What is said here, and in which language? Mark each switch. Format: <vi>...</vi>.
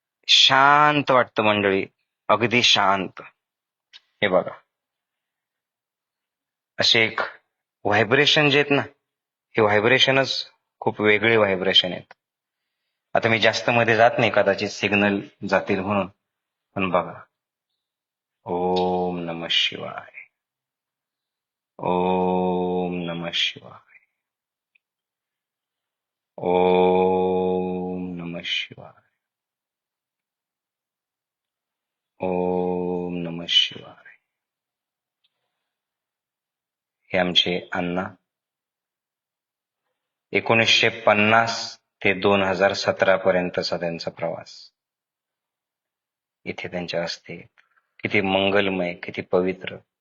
<mr>शांत वाटतं मंडळी, अगदी शांत. हे बघा, असे एक व्हायब्रेशन जे आहेत ना, हे व्हायब्रेशनच खूप वेगळे व्हायब्रेशन आहेत. आता मी जास्त मध्ये जात नाही, कदाचित सिग्नल जातील म्हणून. पण बघा,</mr> <sa>ओम नमः शिवाय, ओम नमः शिवाय, ओम नमः शिवाय, ओम नमः शिवाय.</sa> <mr>हे आमचे अण्णा 1950 ते 2017 पर्यंतचा त्यांचा प्रवास. इथे त्यांच्या हस्ते किती मंगलमय, किती पवित्र.</mr>